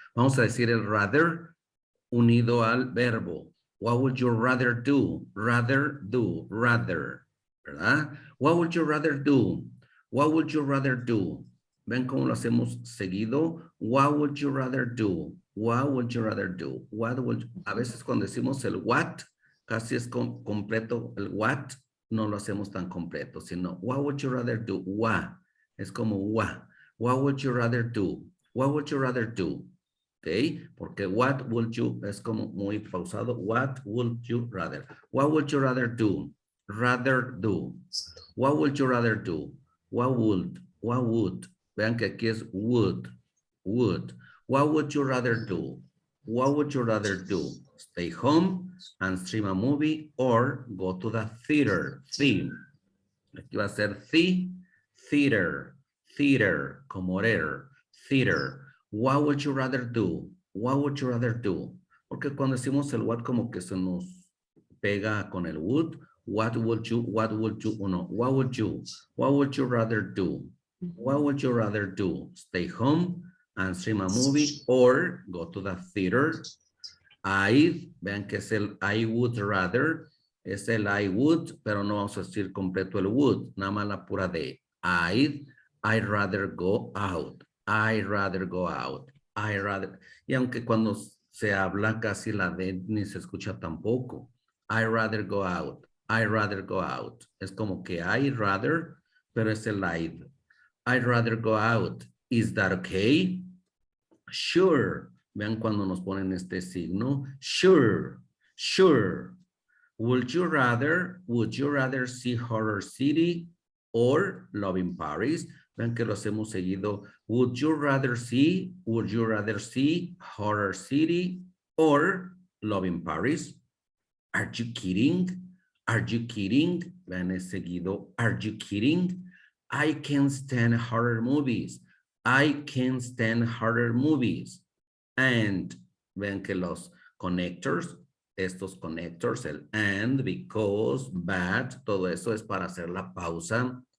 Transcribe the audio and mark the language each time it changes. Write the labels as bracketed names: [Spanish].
[Spanish] Vamos a decir el rather unido al verbo. [English] What would you rather do? Rather do. Rather. [Spanish] ¿Verdad? [English] What would you rather do? What would you rather do? [Spanish] ¿Ven cómo lo hacemos seguido? [English] What would you rather do? What would you rather do? [Spanish] A veces cuando decimos el what, casi es completo. El what no lo hacemos tan completo, sino [English] what would you rather do? [Spanish] What. Es como what. [English] What would you rather do? What would you rather do? [Spanish] Ok, porque [English] what would you [Spanish] es como muy pausado. [English] What would you rather? What would you rather do? Rather do. What would you rather do? What would? What would? [Spanish] Vean que aquí es [English] would. Would. What would you rather do? What would you rather do? Stay home and stream a movie or go to the theater. Theme. [Spanish] Aquí va a ser theater. Theater, como theater. [English] What would you rather do? What would you rather do? [Spanish] Porque cuando decimos el what como que se nos pega con el would. [English] What would you, [Spanish] o no, [English] what would you rather do? What would you rather do? Stay home and stream a movie or go to the theater? [Spanish] Vean que es el I would rather, es el I would, pero no vamos a decir completo el would, nada más la pura de [English] I'd rather go out. I'd rather go out. I'd rather. [Spanish] Y aunque cuando se habla casi la D ni se escucha tampoco. [English] I'd rather go out. I'd rather go out. [Spanish] Es como que I'd rather, pero es el I'd. [English] I'd rather go out. Is that okay? Sure. [Spanish] Vean cuando nos ponen este signo. [English] Sure. Sure. Would you rather see Horror City or Love in Paris? [Spanish] Vean que lo hacemos seguido. [English] Would you rather see Horror City or Love in Paris? Are you kidding? Are you kidding? [Spanish] Vean es seguido. [English] Are you kidding? I can't stand horror movies. I can't stand horror movies. [Spanish] And vean que los connectors, estos connectors, el and, because, but, todo eso es para hacer la pausa.